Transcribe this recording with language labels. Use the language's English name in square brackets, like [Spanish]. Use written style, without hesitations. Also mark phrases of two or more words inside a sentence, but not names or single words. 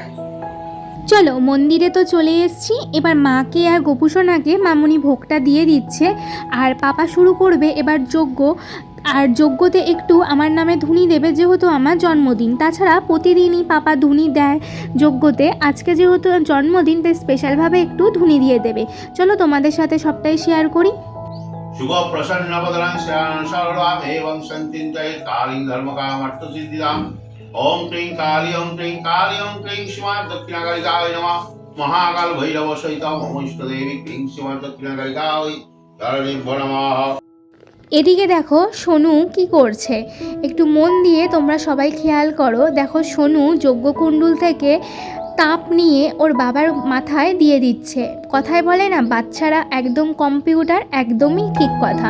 [Bangla] চলো মন্দিরে তো চলে এসেছি, এবার মাকে আর গোপুসোনাকে মামনি ভোগটা দিয়ে দিচ্ছে আর পাপা শুরু করবে এবার যজ্ঞ। আর যজ্ঞতে একটু আমার নামে ধুনি দেবে, যেহেতু আমার জন্মদিন। তাছাড়া প্রতিদিনই পাপা ধুনি দেয় যজ্ঞতে, আজকে যেহেতু জন্মদিন তাই স্পেশালভাবে একটু ধুনি দিয়ে দেবে। চলো তোমাদের সাথে সবটাই শেয়ার করি। [Sanskrit] शुभ प्रसन्न बदरं शरणम एवं संचिंतय कालीं धर्मकामर्थ सिद्धिदां ओम क्लीं काली ओम क्लीं काली ओम क्लीं श्रीमां दक्षिणाकालिकाय नमः महाकाल भैरव सहित मम इष्ट देवी क्लीं श्रीमां दक्षिणाकालिकाय धरणी नमः। [Bangla] এদিকে দেখো সোনু কি করছে, একটু মন দিয়ে তোমরা সবাই খেয়াল করো। দেখো সোনু যজ্ঞকুণ্ডুল থেকে তাপ নিয়ে ওর বাবার মাথায় দিয়ে দিচ্ছে। কথায় বলে না, বাচ্চারা একদম কম্পিউটার, একদমই ঠিক কথা।